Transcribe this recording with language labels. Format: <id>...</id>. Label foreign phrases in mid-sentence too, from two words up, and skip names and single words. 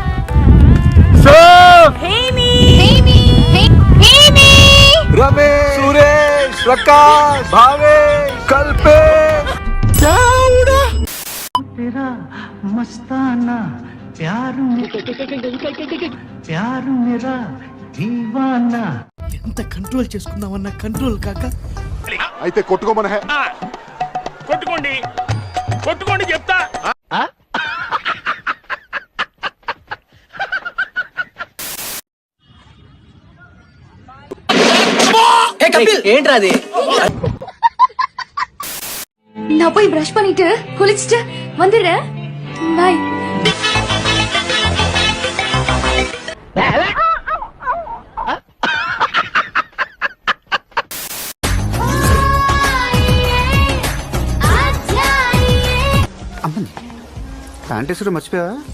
<hi>रमेश, सुरेश, प्रकाश, भावेश, कल्पेश. क्या उड़ा? तेरा मस्ताना प्यार मेरा दीवाना.</hi> <te>ఎంత కంట్రోల్ చేసుకుందామన్నా కంట్రోల్ కాక అయితే కొట్టుకోమన హే. కొట్టుకోండి కొట్టుకోండి చెప్తా. ఏంట్రా అది?</te> <ta>நான் போய் பிரஷ் பண்ணிட்டு குளிச்சுட்டு வந்துடுறேன். பாய்.</ta> <te>ప్యాంటేసుడు మర్చిపోయావా?</te>